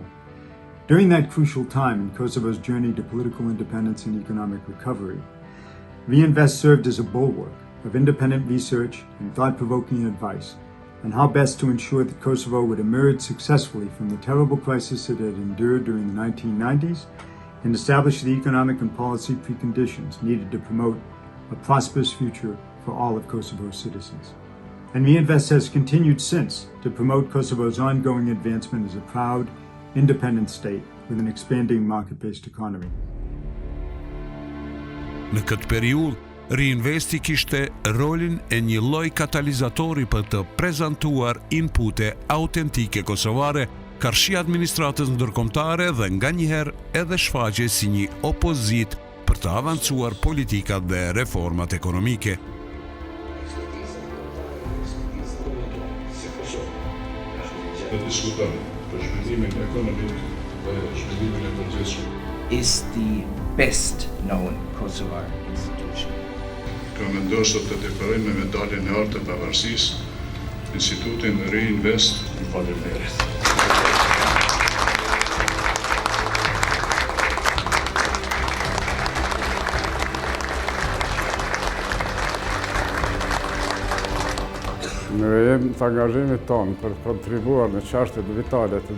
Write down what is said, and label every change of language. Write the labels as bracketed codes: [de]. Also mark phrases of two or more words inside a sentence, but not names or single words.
[en] During that crucial time in Kosovo's journey to political independence and economic recovery, Reinvest served as a bulwark of independent research and thought-provoking advice on how best to ensure that Kosovo would emerge successfully from the terrible crisis it had endured during the 1990s and establish the economic and policy preconditions needed to promote a prosperous future for all of Kosovo's citizens. And Reinvest has continued since to promote Kosovo's ongoing advancement as a proud, independent state with an expanding market-based economy. [sq] Në këtë periudhë, Reinvesti kishte rolin e një lloj katalizatori për të prezantuar inpute autentike kosovare, karshi administratës ndërkombëtare dhe nganjëherë edhe shfaqe si një opozit për të avancuar politikat dhe reformat ekonomike. [en] Is the best known Kosovar institution. [sq] Kam vendosur të dekorojmë me medaljen e artë të pavarësisë Institutin Reinvest. Faleminderit. Në vijim të angazhimit tonë për të kontribuar në çështjet vitale të